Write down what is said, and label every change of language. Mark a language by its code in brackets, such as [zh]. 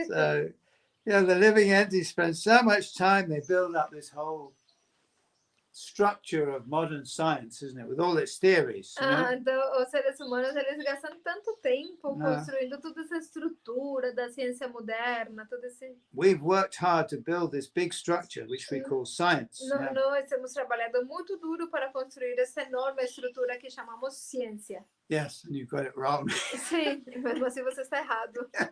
[en] So, the living entities spend so much time, they build up this whole structure of modern science, isn't it? With all its theories, you know? [pt] Então, os seres humanos, eles gastam tanto tempo Ah. construindo toda essa estrutura da ciência moderna, todo esse... [en] We've worked hard to build this big structure, which we call science. Yeah? [pt] Nós temos trabalhado muito duro para construir essa enorme estrutura que chamamos ciência. [en] Yes, and you got it wrong. [pt] Sim, mesmo assim você está errado.